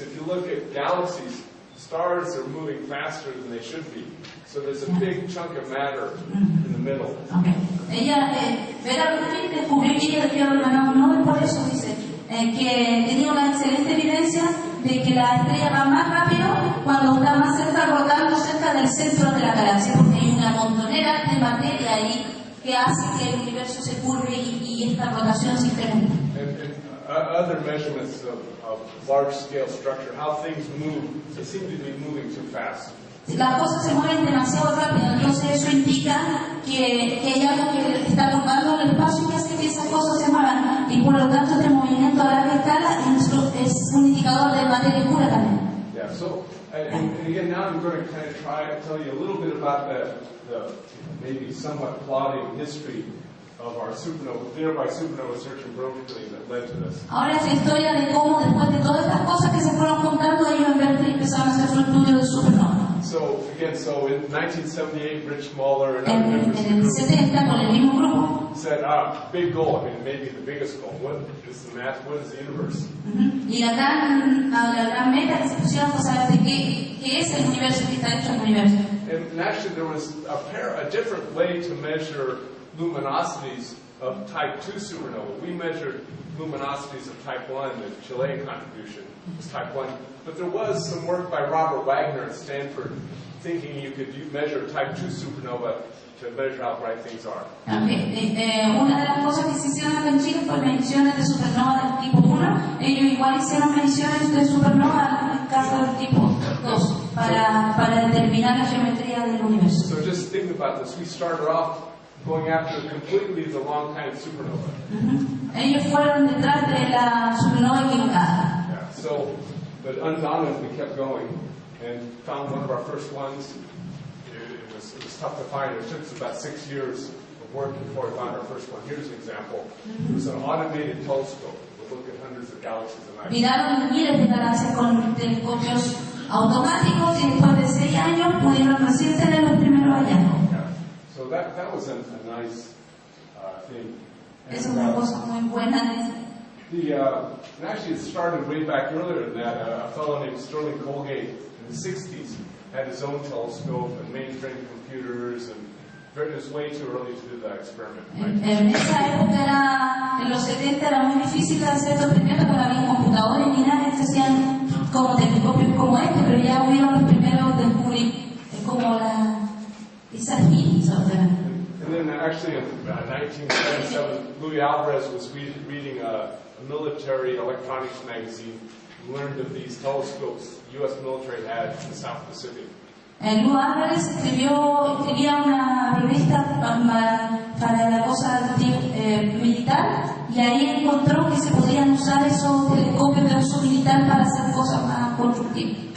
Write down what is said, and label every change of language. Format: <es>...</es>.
<en>If you look at galaxies, stars are moving faster than they should be. So there's a big chunk of matter in the middle. Okay.</en> <es>Vera Rubin descubrió que ella había ganado un Nobel por eso, dice, que tenía una excelente evidencia de que la estrella va más rápido cuando está más cerca, rotando cerca del centro de la galaxia, porque hay una montonera de materia ahí que hace que el universo se curve y esta rotación se incremente.</es> <en>Other measurements of large-scale structure, how things move, they seem to be moving too fast.</en> <es>las cosas se mueven demasiado rápido, entonces eso indica que hay algo que está tomando el espacio y que hace que esas cosas se muevan. Y por lo tanto, este movimiento a larga escala es un indicador de materia pura también.</es> <en>Yeah, so, and again, now I'm going to kind of try to tell you a little bit about the maybe somewhat plodding history of our supernova, nearby supernova search and Berkeley that led to this.</en> <es>Ahora es la historia de cómo después de todas estas cosas que se fueron juntando, ellos en Berkeley empezaron a hacer su estudio de supernova.</es> <en>So again, in 1978, Rich Muller and</en> <es>En</es> <en>other members</en> <es>el</es> <en>of the</en> <es>70, con el mismo grupo,</es> <en>group said, big goal, I mean, maybe the biggest goal. What is the math? What is the universe?</en> <es>y la gran meta que se pusieron fue saber de qué es el universo, qué está hecho el universo.</es> <en>And actually, there was a different way to measure luminosities of type 2 supernova. We measured luminosities of type 1, the Chilean contribution was type 1. But there was some work by Robert Wagner at Stanford thinking you could measure type 2 supernova to measure how bright things are.</en> <es>Una de las cosas que se hicieron acá en Chile fue mediciones de supernova del tipo 1. Ellos igual hicieron mediciones de supernova en el caso del tipo 2 para determinar la geometría del universo.</es> <en>So just think about this. We started off going after completely the wrong kind of supernova.</en> <es>Ellos fueron detrás de la supernova equivocada.</es> <en>Yeah. So, but undaunted, we kept going and found one of our first ones. It was tough to find. It took us about 6 years of work before we found our first one. Here's an example. It was an automated telescope. We'll look at hundreds of galaxies a night.</en> <es>Miraron miles de galaxias con telescopios automáticos y después de 6 años pudieron recién tener los primeros hallazgos.</es> <en>So that was a nice thing.</en> <es>Es una cosa muy buena.</es> <en>And actually, it started way back earlier than that. A fellow named Sterling Colgate in the 60s had his own telescope and mainframe computers, and it was way too early to do that experiment.</en> <es>En esa época, en los 70, era muy difícil de hacer estos experimentos porque no había computadores ni nada, se hacían como telescopios como este, pero ya hubieron los primeros descubrimientos, como esa</es> <en>And then actually in 1977, Louis Alvarez was reading a military electronics magazine and learned of these telescopes the U.S. military had in the South Pacific.</en> <es>Luis Álvarez escribía una revista para la cosa militar y ahí encontró que se podían usar esos telescopios de uso militar para hacer cosas más constructivas.</es>